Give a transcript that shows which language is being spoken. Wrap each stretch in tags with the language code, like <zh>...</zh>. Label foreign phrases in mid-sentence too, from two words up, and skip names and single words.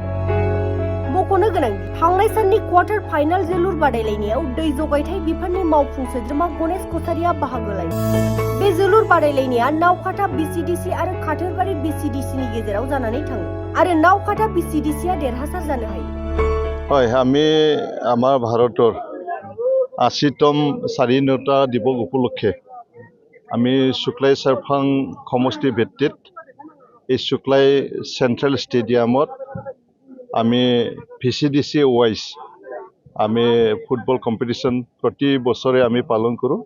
<brx>मख'नो गोनांदि थांनाय साननि क्वार्टार फाइनाल जोलुर बादायलायनायाव दै जगायथाय बिफाननि मावफुं सोद्रोमा गणेश कछारिया बाहागो लायो। बे जोलुर बादायलायनाया नावकाटा BCDC आरो खाथरबारि BCDCनि गेजेराव जानानै थाङो आरो नावकाटा BCDCआ देरहासार जानो हायो।</brx> <as>হয়, আমি আমাৰ ভাৰতৰ 80তম স্বাধীনতা দিৱস উপলক্ষে আমি শুক্লাই চেৰফাং সমষ্টি ভিত্তিত এই শুক্লাই চেন্ট্ৰেল ষ্টেডিয়ামত আমি VCDC ৱাইজ আমি</as> <en>football competition</en> <as>প্ৰতি বছৰে আমি পালন কৰোঁ।</as>